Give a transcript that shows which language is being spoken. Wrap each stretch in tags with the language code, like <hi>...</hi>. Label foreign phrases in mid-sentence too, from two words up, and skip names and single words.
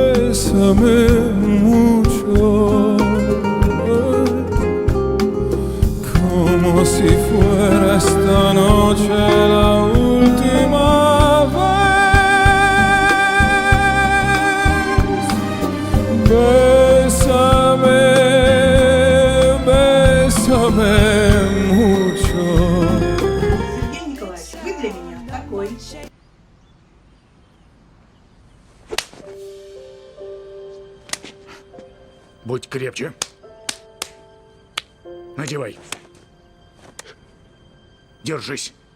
<es>Bésame mucho, como si fuera esta noche la última vez. Bésame, bésame mucho.</es> <ru>Сергей Николаевич, вы для меня такой. Будь крепче. Надевай. Держись.</ru>